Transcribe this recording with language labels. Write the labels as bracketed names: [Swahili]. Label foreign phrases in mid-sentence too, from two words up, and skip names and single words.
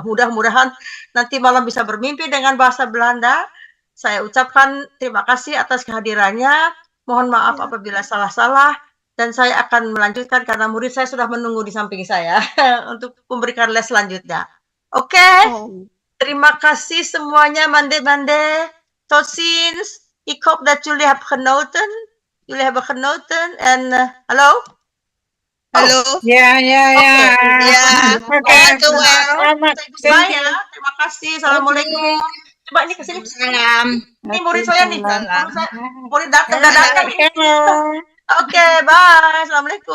[Indonesian] Mudah-mudahan nanti malam bisa bermimpi dengan bahasa Belanda. Saya ucapkan terima kasih atas kehadirannya. Mohon maaf apabila salah-salah. Dan saya akan melanjutkan karena murid saya sudah menunggu di samping saya untuk memberikan les selanjutnya. Oke, terima kasih semuanya, Mande. [Dutch] Tot ziens. Ik hoop dat jullie hebben genoten. En hallo? [Indonesian] Halo. Ya. Ya. Oke. Bye ya. Terima kasih. Assalamualaikum. Coba ini kesini. Salam. Ini murid saya nih. Murid datang. Oke, bye. Assalamualaikum.